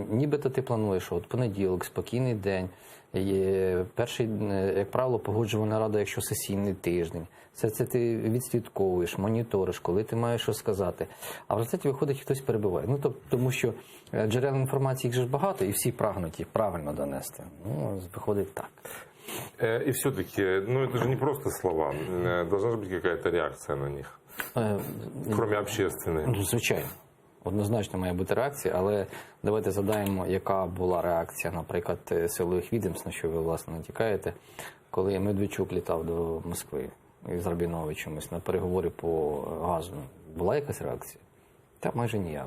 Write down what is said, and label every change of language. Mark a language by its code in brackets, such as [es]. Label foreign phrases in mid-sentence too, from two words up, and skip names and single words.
[uk] Нібито ти плануєш, що понеділок, спокійний день, перший, як правило, погоджувальна рада, якщо сесійний тиждень. Все це ти відслідковуєш, моніториш, коли ти маєш що сказати. А в результаті виходить, хтось перебиває. Тому що джерел інформації їх же ж багато, і всі прагнуть їх правильно донести. Виходить так. [ru] И все-таки, это же не просто слова. Должна же быть какая-то реакция на них, кроме общественной. [uk] Звичайно. Однозначно має бути реакція, але давайте згадаємо, яка була реакція, наприклад, силових відомств, на що ви, власне, натякаєте, коли Медведчук літав до Москви із Рабіновичем на переговори по газу. Була якась реакція? Та майже ніякої.